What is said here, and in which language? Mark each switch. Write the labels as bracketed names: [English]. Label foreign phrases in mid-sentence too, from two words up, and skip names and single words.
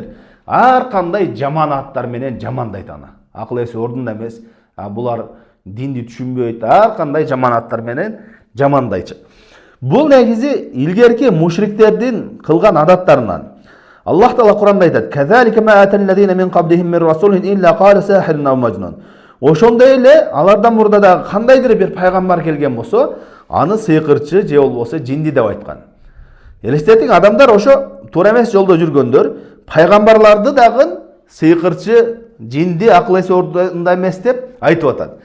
[Kyrgyz] Ар кандай жаман менен жамандайт аны. Акыл эси ордунда эмес. Булар динди түшүнбөйт. Ар кандай жаман менен жамандайчы. Бул негизи илгерки мушриктердин кылган адаттарынан. Аллах Таала Куранда айтат: [Arabic] "كذلك ما أتى الذين من قبلهم من رسول إلا قال ساحر أو مجنون." [Kyrgyz] Ошондой эле алардан мурда да кандайдыр бир пайгамбар келген болсо, аны сыйкырчы же болбосо жинди деп айткан. Элестетиң, адамдар ошо туура эмес жолдо жүргөндөр, пайгамбарларды дагы сыйкырчы, жинди, акыл эси ордунда эмес деп айтып атат.